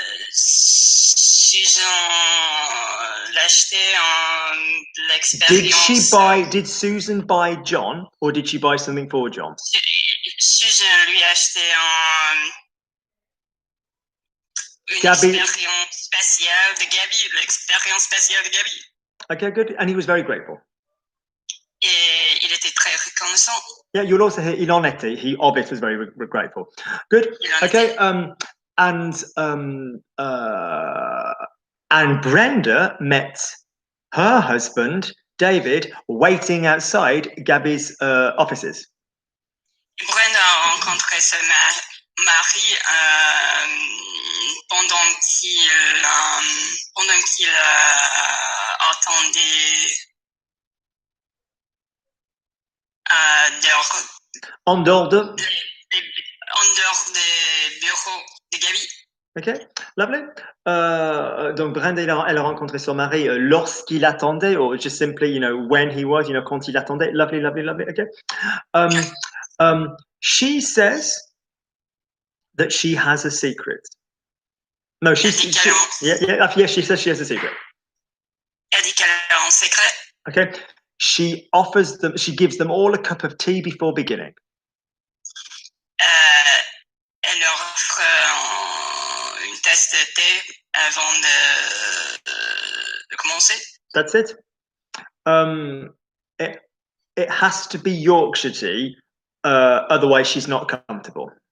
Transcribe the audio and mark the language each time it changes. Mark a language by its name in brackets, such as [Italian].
[French] Susan l'a acheté en l'expérience. [English] Did Susan buy John, or did she buy something for John? [French] Susan lui a acheté une expérience spatiale de Gabi, l'expérience spatiale de Gabi. [English] Okay, good. And he was very grateful. [French] Et il était très reconnaissant. [English] Yeah, you'll also hear [French] il en était. [English] He of it was very grateful. Good. Okay. And Brenda met her husband David waiting outside Gabby's offices. [French] Brenda a rencontré son mari pendant qu'il attendait en dehors des bureaux de Gabi. [English] Okay, lovely. [French] Donc Brenda, elle a rencontré son mari lorsqu'il attendait, [English] or just simply, when he was, [French] quand il attendait. [English] Lovely, lovely, lovely. Okay. She says that she has a secret. No, she yeah, she says she has a secret. [French] Elle dit qu'elle a un secret. [English] Okay. She gives them all a cup of tea before beginning. [French] Elle leur offre une tasse de thé avant de commencer. [English] That's it. It has to be Yorkshire tea, otherwise she's not comfortable.